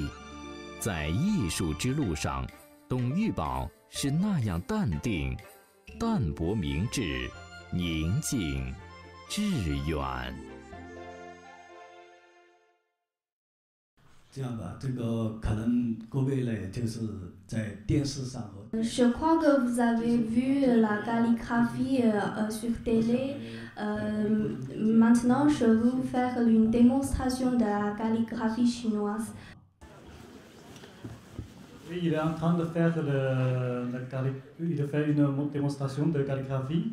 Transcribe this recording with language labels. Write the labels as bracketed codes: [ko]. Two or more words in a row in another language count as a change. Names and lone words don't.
[zh] 在艺术之路上，董玉宝是那样淡定、淡泊明志、宁静、致远。这样吧，这个可能各位呢，就是在电视上和。 [fr] Je crois que vous avez vu la calligraphie sur télé. Maintenant, je vais vous faire une démonstration de la calligraphie chinoise. Oui, il est en train de faire une démonstration de calligraphie.